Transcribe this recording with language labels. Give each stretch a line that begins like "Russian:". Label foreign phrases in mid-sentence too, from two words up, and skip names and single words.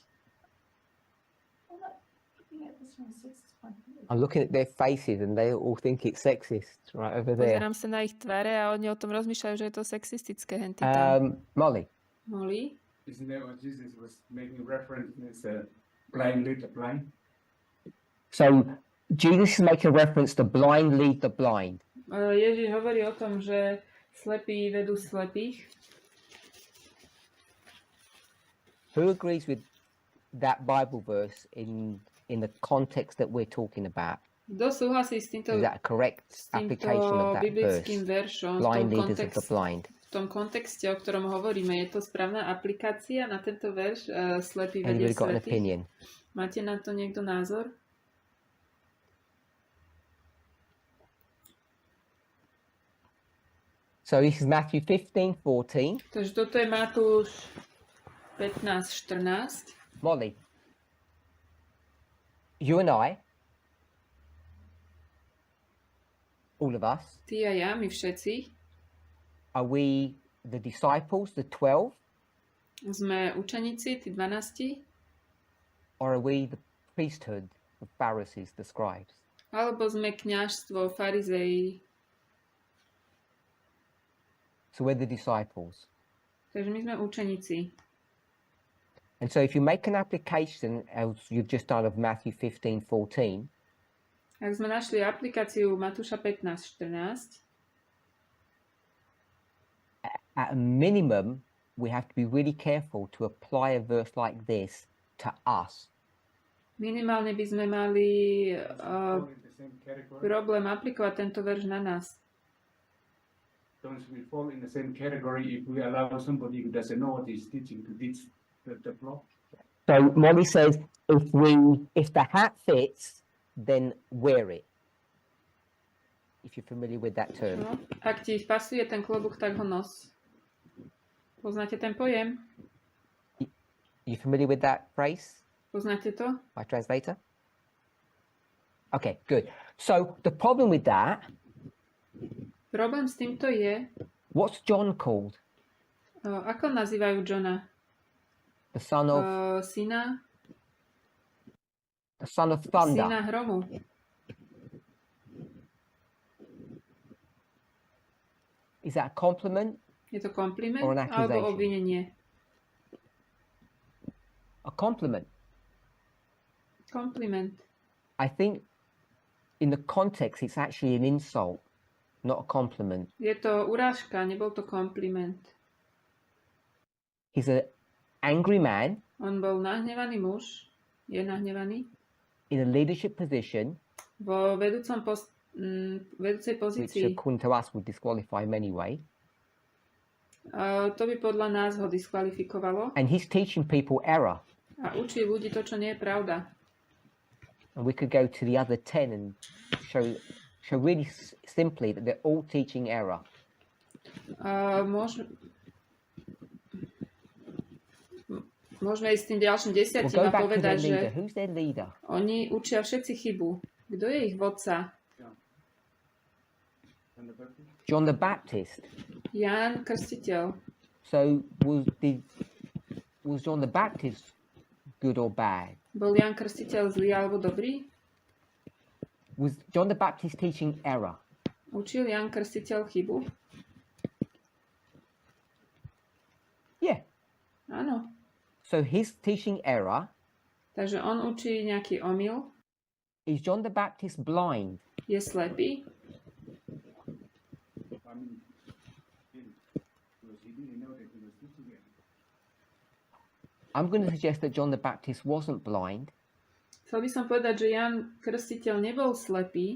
English: I'm not looking at this from a sexist point of view. I'm looking at their faces and they all think it's sexist right over there.
Slovak: Pozerám sa na ich tváre a oni o tom rozmýšľajú, že je to sexistické. Henty tam. Molly. Molly?
English: Isn't that what Jesus was making reference as blind lead the blind? So Jesus is making reference to blind lead the blind.
Slovak: Ježiš hovorí o tom, že slepí vedú slepých.
English: Who agrees with that Bible verse in the context that we're talking about?
Slovak: Kto súhlasí s týmto,
English: Is that a correct application of that verse?
Slovak: biblickým veršom
English: Blind leaders of the blind.
Slovak: v tom kontexte, o ktorom hovoríme? Je to správna aplikácia na tento verš? Slepý vedie
English: Anybody got an
Slovak: slepých?
English: opinion?
Slovak: Máte na to niekto názor?
English: So this is Matthew 15:14.
Slovak: Takže toto je Matúš 15:14.
English: Molly, you and I, all of us,
Slovak: Ty a ja, my všetci,
English: are we the disciples, the 12,
Slovak: sme učeníci, tí 12,
English: or are we the priesthood, the Pharisees, the scribes?
Slovak: alebo sme kňažstvo, farizeji.
English: So we're the disciples.
Slovak: Takže my sme učeníci.
English: And so if you make an application, as you've just done of Matthew 15:14,
Slovak: Ak sme našli aplikáciu Matúša 15:14,
English: at a minimum, we have to be really careful to apply a verse like this to us.
Slovak: minimálne by sme mali
English: Fall in the same category.
Slovak: problém aplikovať tento verš na nás.
English: Don't we fall in the same category if we allow somebody who doesn't know what he's teaching to teach the flock? So Molly says, if the hat fits, then wear it. If you're familiar with that term.
Slovak: No, ak ti pasuje ten klobúk, tak ho nos. Poznáte ten pojem?
English: You familiar with that phrase?
Slovak: Poznáte to?
English: My translator? Okay, good. So the problem with that,
Slovak: Problém s týmto je,
English: what's John called?
Slovak: ako nazývajú Johna?
English: The son of
Slovak: Syna
English: thunder.
Slovak: Syna hromu.
English: Is that a compliment?
Slovak: Je to kompliment
English: Or an
Slovak: alebo
English: accusation?
Slovak: obvinenie?
English: A compliment.
Slovak: Kompliment.
English: I think in the context it's actually an insult, not a compliment.
Slovak: Je to urážka, nebol to kompliment.
English: He's an angry man
Slovak: On bol nahnevaný muž, je nahnevaný,
English: in a leadership position,
Slovak: vo vedúcej
English: which
Slovak: pozícii.
English: according to us would disqualify him anyway.
Slovak: To by podľa nás ho diskvalifikovalo
English: And he's teaching people error.
Slovak: a učí ľudí to, čo nie je pravda.
English: And we could go to the other 10 and show really simply that they're all teaching error.
Slovak: Môžeme ísť s tým ďalším
English: We'll
Slovak: desiatim
English: go
Slovak: a
English: back to
Slovak: povedať,
English: their
Slovak: že
English: leader. Who's their leader?
Slovak: oni učia všetci chybu. Kto je ich vodca?
English: John the Baptist.
Slovak: Ján Krstiteľ.
English: So was John the Baptist good or bad?
Slovak: Bol Ján Krstiteľ zlý alebo dobrý?
English: Was John the Baptist teaching error?
Slovak: Učil Ján Krstiteľ chybu?
English: Yeah.
Slovak: Áno.
English: So his teaching error.
Slovak: Takže on učí nejaký omyl.
English: Is John the Baptist blind?
Slovak: Je slepý?
English: I mean, he didn't know that he was teaching it. I'm going to suggest that John the Baptist wasn't blind.
Slovak: Chcel by som povedať, že Ján Krstiteľ nebol slepý,